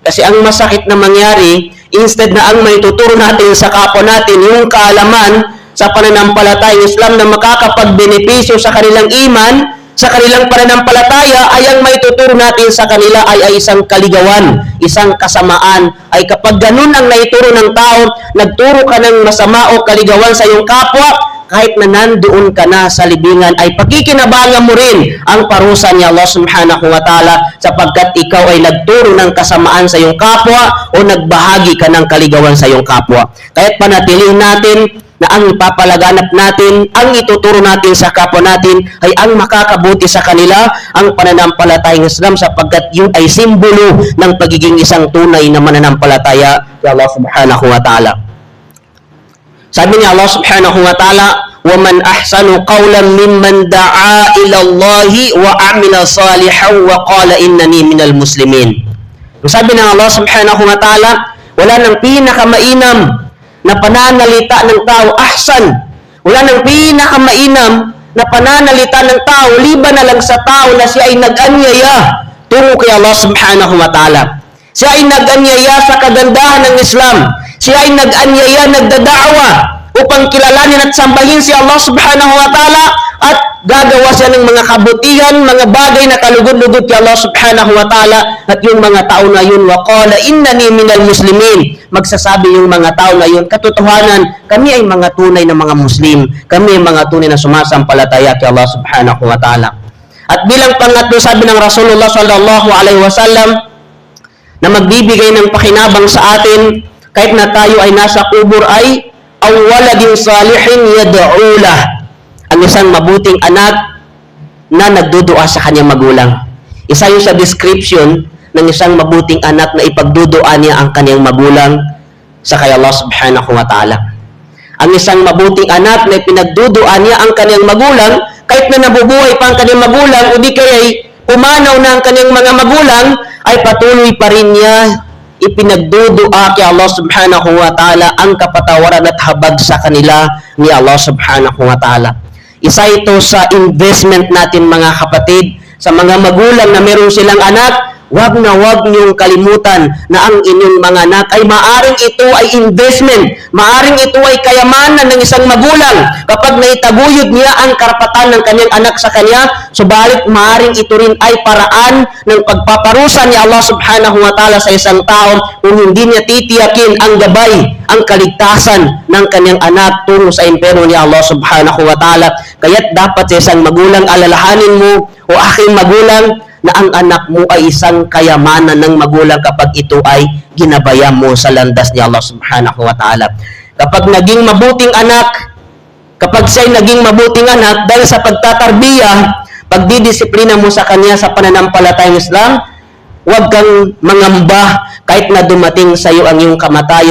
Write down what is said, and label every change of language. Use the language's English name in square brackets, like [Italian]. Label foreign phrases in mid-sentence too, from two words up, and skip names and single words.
[Filipino] Kasi ang masakit na mangyari, instead na ang may tuturo natin sa kapwa natin, yung kaalaman sa pananampalatayang Islam na makakapagbenepisyo sa kanilang iman, sa kanilang pananampalataya, ay ang may tuturo natin sa kanila ay isang kaligawan, isang kasamaan. Ay kapag ganun ang naituro ng tao, nagturo ka ng masama o kaligawan sa iyong kapwa, kahit na nandoon ka na sa libingan, ay pakikinabangan mo rin ang parusa ni [Arabic] الله سبحانه وتعالى, [Filipino] sapagkat ikaw ay nagturo ng kasamaan sa iyong kapwa o nagbahagi ka ng kaligawan sa iyong kapwa. Kaya't panatilihin natin na ang ipapalaganap natin, ang ituturo natin sa kapwa natin ay ang makakabuti sa kanila, ang pananampalatayang Islam, sapagkat yun ay simbolo ng pagiging isang tunay na mananampalataya kay [Arabic] الله سبحانه وتعالى. [Filipino] Sabi ni [Arabic] الله سبحانه وتعالى, وَمَنْ أَحْسَنُ قَوْلًا مِمَّنْ دَعَا إِلَى اللَّهِ وَعَمِلَ صَالِحًا وَقَالَ إِنَّنِي مِنَ الْمُسْلِمِينَ. [Filipino] Sabi ng [Arabic] الله سبحانه وتعالى, [Filipino] wala nang pinakamainam na pananalita ng tao, ahsan. Wala nang pinakamainam na pananalita ng tao, liban na lang sa tao na siya ay nag-anyaya tungo kay [Arabic] الله سبحانه وتعالى. [Filipino] Siya ay nag-anyaya sa kagandahan ng Islam. Siya ay nag-anyaya, nagdadaawa upang kilalanin at sambahin si [Arabic] الله سبحانه وتعالى, [Filipino] at gagawa siya ng mga kabutihan, mga bagay na kalugod-lugod kay [Arabic] الله سبحانه وتعالى. [Filipino] At yung mga tao na yun, [Arabic] وقال إنني من المسلمين, [Filipino] magsasabi yung mga tao na yun, katotohanan, kami ay mga tunay na mga Muslim, kami ay mga tunay na sumasampalataya kay [Arabic] الله سبحانه وتعالى. [Filipino] At bilang pangatlo, sabi ng [Arabic] رسول الله صلى الله عليه وسلم [Filipino] na magbibigay ng pakinabang sa atin kahit na tayo ay nasa kubur, ay [Arabic] أو ولد صالح يدعو له, [Filipino] ang isang mabuting anak na nagdudua sa kanyang magulang. Isa yun sa description ng isang mabuting anak na ipagdudua niya ang kanyang magulang sa kay [Arabic] الله سبحانه وتعالى. [Filipino] Ang isang mabuting anak na pinagdudua niya ang kanyang magulang, kahit na nabubuhay pa ang kanyang magulang, o di kaya pumanaw na ang kanyang mga magulang, ay patuloy pa rin niya ipinagdudua kay [Arabic] الله سبحانه وتعالى [Filipino] ang kapatawaran at habag sa kanila ni [Arabic] الله سبحانه وتعالى. [Filipino] Isa ito sa investment natin mga kapatid, sa mga magulang na meron silang anak. Wag na wag niyong kalimutan na ang inyong mga anak ay maaring ito ay investment, maaring ito ay kayamanan ng isang magulang kapag naitaguyod niya ang karapatan ng kanyang anak sa kanya. Subalit maaring ito rin ay paraan ng pagpaparusa ni [Arabic] الله سبحانه وتعالى [Filipino] sa isang tao kung hindi niya titiyakin ang gabay, ang kaligtasan ng kanyang anak tungo sa impyerno ni [Arabic] الله سبحانه وتعالى. [Filipino] Kaya't dapat sa isang magulang, alalahanin mo, o aking magulang, na ang anak mo ay isang kayamanan ng magulang kapag ito ay ginabayan mo sa landas ni [Arabic] الله سبحانه وتعالى. [Filipino] Kapag naging mabuting anak, kapag siya'y naging mabuting anak, dahil sa pagtatarbiya, pagdidisiplina mo sa kanya sa pananampalatayang Islam, huwag kang mangamba kahit na dumating sa iyo ang iyong kamatayan.